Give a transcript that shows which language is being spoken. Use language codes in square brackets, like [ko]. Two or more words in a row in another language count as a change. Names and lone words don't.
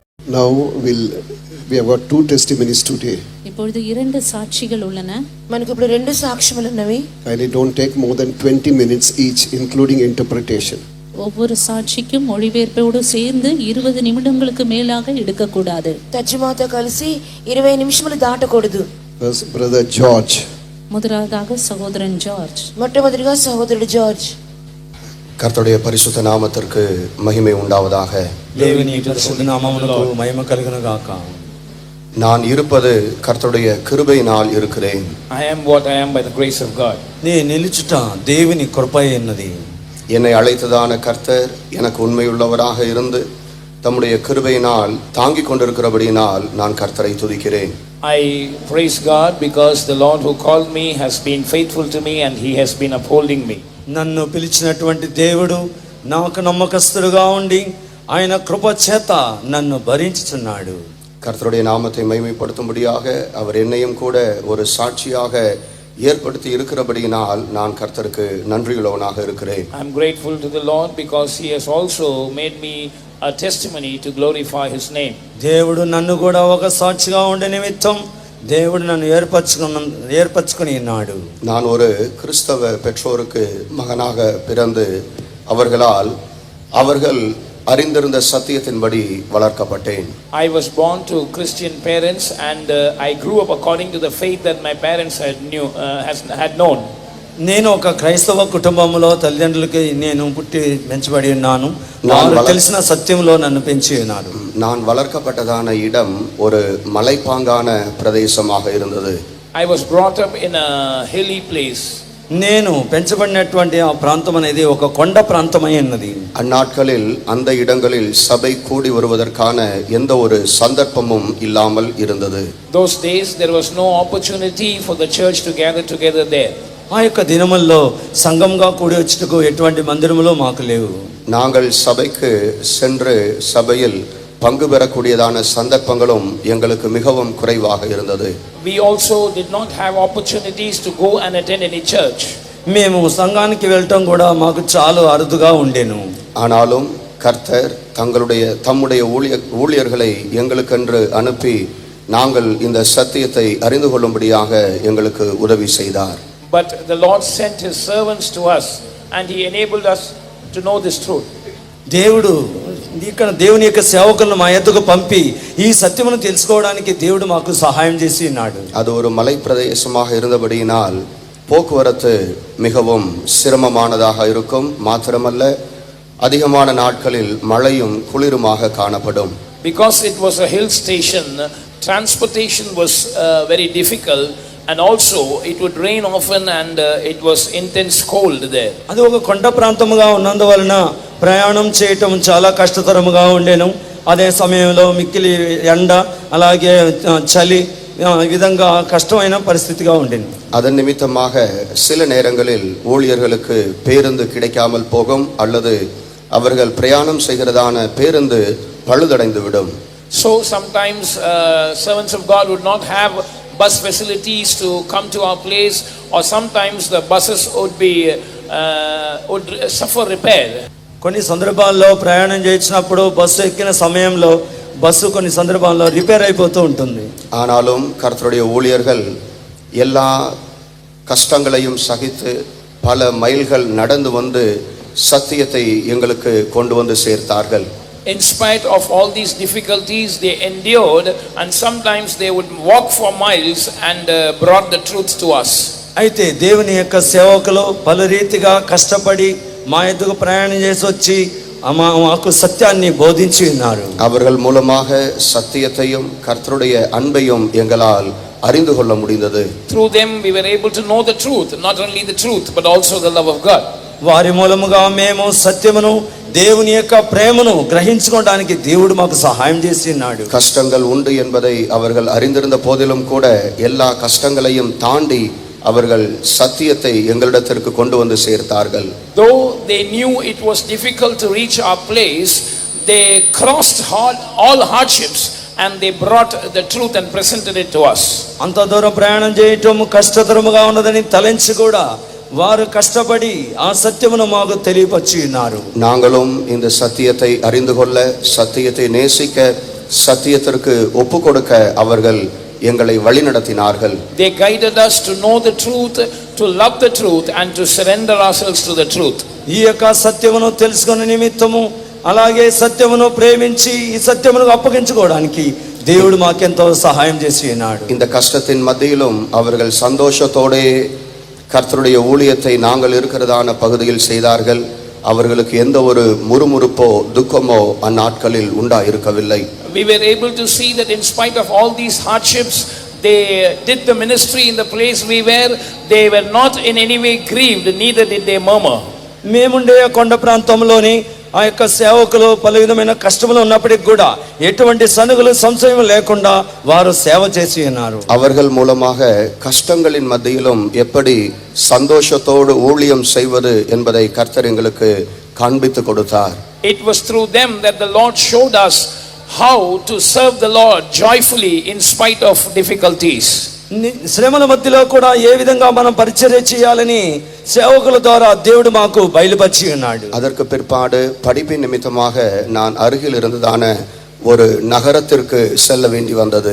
[en] Now we have got two testimonies today. [ta] இப்பொழுது இரண்டு சாட்சிகள் உள்ளன. [te] మనకు ఇప్పుడు రెండు సాక్ష్యములు ఉన్నవి. [en] Kindly don't take more than 20 minutes each, including interpretation. [ta] ஒவ்வொரு சாட்சிக்கும் மொழிபெயர்ப்போடு சேர்ந்து 20 நிமிடங்களுக்கு மேலாக எடுக்க கூடாது. [te] తర్జుమాతో కలిసి 20 నిమిషములు దాటకూడదు. [en] First, brother George. [ta] முதலாவதாக சகோதரன் ஜார்ஜ். [te] మొట్టమొదటిగా సహోదరుడు జార్జ్. [ta] கர்த்தருடைய பரிசுத்த நாமத்திற்கு மகிமை உண்டாவதாக. [te] దేవుని పరిశుద్ధ నామమునకు మహిమ కలుగును గాక. [ta] நான் இருப்பது கர்த்தருடைய கிருபையினால் இருக்கிறேன். [en] I am what I am by the grace of God. [te] నేను నిలుచుట దేవుని కృపయే ఉన్నది. [ta] என்னை அழைத்ததான கர்த்தர் எனக்கு உண்மையுள்ளவராக இருந்து தம்முடைய கிருபையினால் தாங்கிக் கொண்டிருக்கிறபடியினால் நான் கர்த்தரை துதிக்கிறேன். [en] I praise God because the Lord who called me has been faithful to me and he has been upholding me. [te] నన్ను పిలిచినటువంటి దేవుడు నాకు నమ్మకస్తుడుగా ఉండి ఆయన కృప చేత నన్ను భరించుచున్నాడు. [ta] கர்த்தருடைய நாமத்தை மகிமைப்படுத்தும்படியாக அவர் என்னையும் கூட ஒரு சாட்சியாக ஏற்படுத்தி இருக்கிறபடியினால் நான் கர்த்தருக்கு நன்றியுள்ளவனாக இருக்கிறேன். [en] I am grateful to the Lord because he has also made me a testimony to glorify his name. [te] దేవుడు నన్ను కూడా ఒక సాక్షిగా ఉండే నిమిత్తం దేవుడు నన్ను ఏర్పరచుకొని ఉన్నాడు. [ta] நான் ஒரு கிறிஸ்தவ பெற்றோருக்கு மகனாக பிறந்து அவர்கள் அறிந்திருந்த சத்தியத்தின்படி வளர்க்கப்பட்டேன். [en] I was born to Christian parents and I grew up according to the faith that my parents had known. [te] నేను ఒక క్రైస్తవ కుటుంబంలో తల్లిదండ్రులకి నేను పుట్టి పెంచబడి ఉన్నాను. నాకు తెలిసిన సత్యంలో నన్ను పెంచి ఉన్నారు. [ta] நான் వளர்க்கப்பட்டதான இடம் ஒரு மலைப்பாங்கான பிரதேசமாக இருந்தது. [en] I was brought up in a hilly place. [te] నేను పెంచబడినటువంటి ఆ ప్రాంతం అనేది ఒక కొండ ప్రాంతమై ఉన్నది. [ta] அந்நாட்களில் அந்த இடங்களில் சபை கூடி வருவதற்கான எந்த ஒரு சந்தர்ப்பமும் இல்லாமல் இருந்தது. [en] Those days there was no opportunity for the church to gather together there. [te] ఆ యొక్క దినముల్లో సంఘంగా కూడి వచ్చుటకు ఎటువంటి మందిరములు మాకు లేవు. [ta] நாங்கள் சபைக்கு சென்று சபையில் பங்கு பெறக்கூடியதான சந்தர்ப்பங்களும் எங்களுக்கு மிகவும் குறைவாக இருந்தது. [en] We also did not have opportunities to go and attend any church. [te] మేము సంఘానికి వెళ్ళటం కూడా మాకు చాలా అరుదుగా ఉండేను. [ta] ஆனாலும் கர்த்தர் தம்முடைய ஊழியர்களை எங்களுக்கென்று அனுப்பி நாங்கள் இந்த சத்தியத்தை அறிந்து கொள்ளும்படியாக எங்களுக்கு உதவி செய்தார். [en] But the Lord sent his servants to us and he enabled us to know this truth. [te] దేవుడు ఇక్కడ దేవుని యొక్క సేవకులను మా యొద్దకు పంపి ఈ సత్యమును తెలుసుకోవడానికి దేవుడు మాకు సహాయం చేసి ఉన్నాడు. [ta] அது ஒரு மலை பிரதேசமாக இருந்தபடியினால் போக்குவரத்து மிகவும் சிரமமானதாக இருக்கும். மாத்திரமல்ல அதிகமான நாட்களில் மழையும் குளிருமாக காணப்படும். [en] Because it was a hill station, transportation was very difficult and also it would rain often and it was intense cold there. [te] అది ఒక కొండ ప్రాంతముగా ఉన్నందువలన ప్రయాణం చేయటం చాలా కష్టతరముగా ఉండేను. అదే సమయంలో మిక్కిలి ఎండ అలాగే చలి ఈ విధంగా కష్టమైన పరిస్థితిగా ఉండేది. [ta] அதன் நிமித்தமாக சில நேரங்களில் ஊழியர்களுக்கு பேருந்து கிடைக்காமல் போகும் அல்லது அவர்கள் பிரயாணம் செய்கிறதான பேருந்து பழுதடைந்து விடும். [en] So sometimes servants of God would not have bus facilities to come to our place, or sometimes the buses would suffer repair. [te] కొన్ని సందర్భాల్లో ప్రయాణం చేసినప్పుడు బస్సు ఎక్కిన సమయంలో బస్సు కొన్ని సందర్భాల్లో రిపేర్ అయిపోతూ ఉంటుంది. [ta] ஆனாலும் கர்த்தருடைய ஊழியர்கள் எல்லா கஷ்டங்களையும் சகித்து பல மைல்கள் நடந்து வந்து சத்தியத்தை எங்களுக்கு கொண்டு வந்து சேர்த்தார்கள். [en] In spite of all these difficulties they endured and sometimes they would walk for miles and brought the truth to us. [te] అయితే దేవుని యొక్క సేవకులు పలు రీతిగా కష్టపడి మా యొద్దకు ప్రయాణం చేసి వచ్చి మాకు సత్యాన్ని బోధించి ఉన్నారు. [ta] அவர்கள் மூலமாக சத்தியத்தையும் கர்த்தருடைய அன்பையும் எங்களால் அறிந்து கொள்ள முடிந்தது. [en] Through them we were able to know the truth, not only the truth but also the love of God. [te] వారి మూలముగా మేము సత్యమును దేవుని యొక్క ప్రేమను గ్రహించుకోవడానికి దేవుడు మాకు సహాయం చేసి ఉన్నాడు. [ta] கஷ்டங்கள் உண்டு என்பதை அவர்கள் அறிந்திருந்த போதிலும் கூட எல்லா கஷ்டங்களையும் தாண்டி அவர்கள் சத்தியத்தை எங்களிடத்திற்கு கொண்டு வந்து சேர்த்தார்கள். [en] Though they knew it was difficult to reach our place, they crossed all hardships and they brought the truth and presented it to us. [te] అంత దూరం ప్రయాణం చేయటం కష్టతరముగా ఉన్నదని తలంచి కూడా వారు కష్టపడి ఆ సత్యమును మాకు తెలియపరిచి ఉన్నారు. [ta] நாங்களும் இந்த சத்தியத்தை அறிந்து கொள்ள, சத்தியத்தை நேசிக்க, சத்தியத்திற்கு ஒப்பு கொடுக்க அவர்கள் எங்களை வழிநடத்தினார்கள். [en] They guided us to know the truth, to love the truth, and to surrender ourselves to the truth. [te] ఈ యొక్క సత్యమును తెలుసుకునే నిమిత్తము అలాగే సత్యమును ప్రేమించి ఈ సత్యమును అప్పగించుకోవడానికి దేవుడు మాకెంతో సహాయం చేసి ఉన్నాడు. [ta] இந்த கஷ்டத்தின் மத்தியிலும் அவர்கள் சந்தோஷத்தோடே கர்த்தருடைய ஊழியத்தை நாங்கள் இருக்கிறதான பகுதியில் செய்தார்கள். அவர்களுக்கு எந்த ஒரு முறுமுறுப்போ துக்கமோ அந்நாட்களில் உண்டாயிருக்கவில்லை. [en] We were able to see that in spite of all these hardships, they did the ministry in the place we were. They were not in any way grieved, neither did they murmur. [te] మేముండే కొండ ప్రాంతంలోని ఆ యొక్క సేవకులు పలు విధమైన కష్టములు ఉన్నప్పటికీ కూడా ఎటువంటి సనుగులు సంశయం లేకుండా వారు సేవ చేసి ఉన్నారు. [ta] அவர்கள் மூலமாக கஷ்டங்களின் மத்தியிலும் எப்படி சந்தோஷத்தோடு ஊழியம் செய்வது என்பதை கர்த்தர் எங்களுக்கு காண்பித்து கொடுத்தார். [en] It was through them that the Lord showed us how to serve the Lord joyfully in spite of difficulties. [te] శ్రమల మధ్యలో కూడా ఏ విధంగా మనం పరిచర్య చేయాలని సేవకుల ద్వారా దేవుడు మాకు బయలుపరిచి ఉన్నాడు. [ta] அதற்கு பிற்பாடு படிப்பின் நிமித்தமாக நான் அருகில் இருந்ததான ஒரு நகரத்திற்கு செல்ல வேண்டி வந்தது.